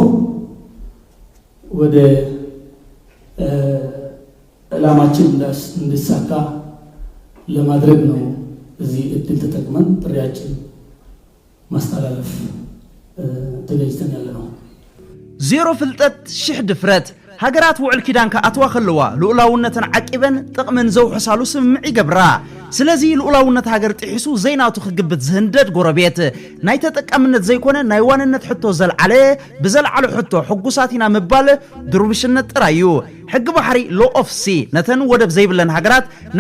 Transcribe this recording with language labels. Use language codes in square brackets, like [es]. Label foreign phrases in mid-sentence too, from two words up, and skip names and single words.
[am] ወደ ዓላማችን እንዲሳካ ለማድረግ ነው እዚህ እድል ተጠቅመን ጥሪያችን ማስተላለፍ ተገኝተን ያለነው [ti] ዜሮ ፍልጠት ሽሕ ድፍረት ሃገራት ውዕል ኪዳን ከኣትዋ ኸለዋ ልኡላውነትን ዓቂበን ጥቕምን ዘውሕሳሉ ስምምዕ ይገብራ ስለዚ ልኡላውነት ሃገር ጥሒሱ ዘይናቱ ክግብት ዝህንደድ ጎረቤት ናይ ተጠቃምነት ዘይኮነ ናይ ዋንነት ሕቶ ዘልዓለ ብዘልዓለ ሕቶ ሕጉሳት ኢና ምባል ድርብሽነት ጥራዩ ሕጊ ባሕሪ [en] law of sea [ti] ነተን ወደብ ዘይብለን ሃገራት ናይ